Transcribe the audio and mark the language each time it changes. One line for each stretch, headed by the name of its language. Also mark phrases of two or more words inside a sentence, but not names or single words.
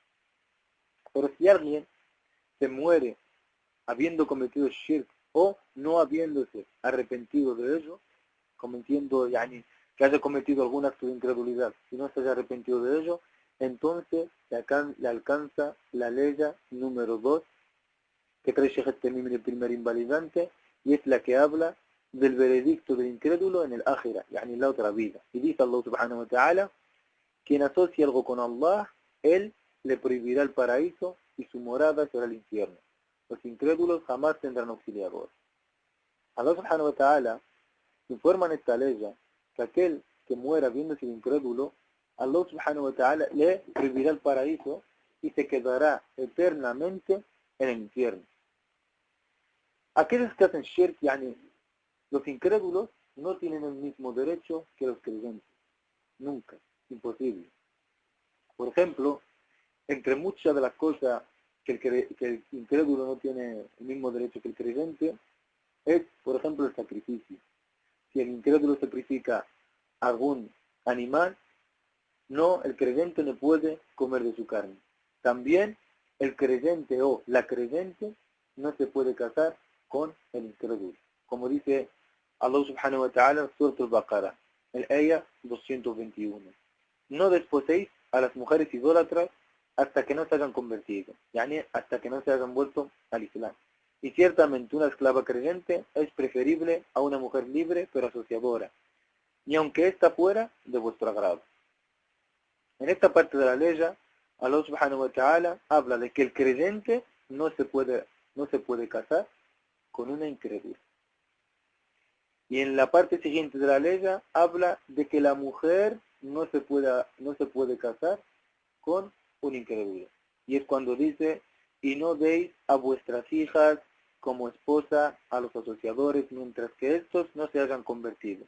Spanish: Pero si alguien se muere habiendo cometido shirk o no habiéndose arrepentido de ello, cometiendo, que haya cometido algún acto de incredulidad y no se haya arrepentido de ello, entonces le alcanza la ley número 2 que trae Sheikh al-Tamimi en el primer invalidante, y es la que habla del veredicto del incrédulo en el ákhira, en la otra vida. Y dice Allah
Arabic: سبحانه وتعالى,
Spanish: quien asocia algo con Allah, Él le prohibirá el paraíso y su morada será el infierno. Los incrédulos jamás tendrán auxiliador. Allah
Arabic: سبحانه وتعالى
Spanish: informa en esta ley que aquel que muera viéndose incrédulo, Allah
Arabic: سبحانه وتعالى
Spanish: le prohibirá el paraíso y se quedará eternamente en el infierno. Aquellos que hacen shirk, los incrédulos, no tienen el mismo derecho que los creyentes. Nunca. Imposible. Por ejemplo, entre muchas de las cosas que el incrédulo no tiene el mismo derecho que el creyente, es, por ejemplo, el sacrificio. Si el incrédulo sacrifica algún animal, el creyente no puede comer de su carne. También el creyente o la creyente no se puede casar con el incrédulo. Como dice Allah
Arabic: سبحانه وتعالى
Spanish: en Surat al-Baqarah, el ayah 221. No desposéis a las mujeres idólatras hasta que no se hayan convertido, hasta que no se hayan vuelto al Islam. Y ciertamente una esclava creyente es preferible a una mujer libre pero asociadora, ni aunque ésta fuera de vuestro agrado. En esta parte de la ley, Allah
Arabic: سبحانه وتعالى
Spanish: habla de que el creyente no se puede casar con una incrédula. Y en la parte siguiente de la ley habla de que la mujer no se puede casar con un incrédulo. Y es cuando dice y no deis a vuestras hijas como esposa a los asociadores mientras que estos no se hayan convertido.